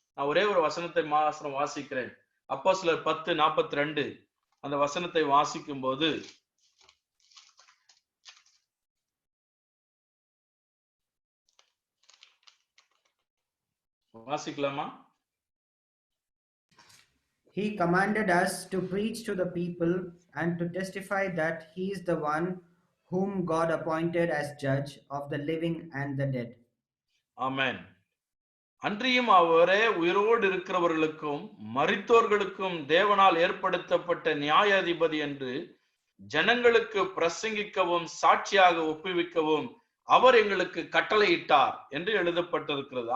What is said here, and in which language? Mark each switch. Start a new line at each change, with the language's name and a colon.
Tamil: நான் ஒரே ஒரு வசனத்தை வாசிக்கிறேன். அப்போஸ்தலர் 10:42 அந்த வசனத்தை வாசிக்கும் போது, வாசிக்கலாமா?
English: He commanded us to preach to the people and to testify that he is the one whom God appointed as judge of the living and the dead.
Tamil: ஆமென். அன்றியும் அவரே உயிரோடு இருக்கிறவர்களுக்கும் மரித்தோர்களுக்கும் தேவனால் ஏற்படுத்தப்பட்ட நியாயாதிபதி என்று ஜனங்களுக்கு பிரசங்கிக்கவும் சாட்சியாக ஒப்புவிக்கவும் அவர் எங்களுக்கு கட்டளையிட்டார் என்று எழுதப்பட்டிருக்கிறது.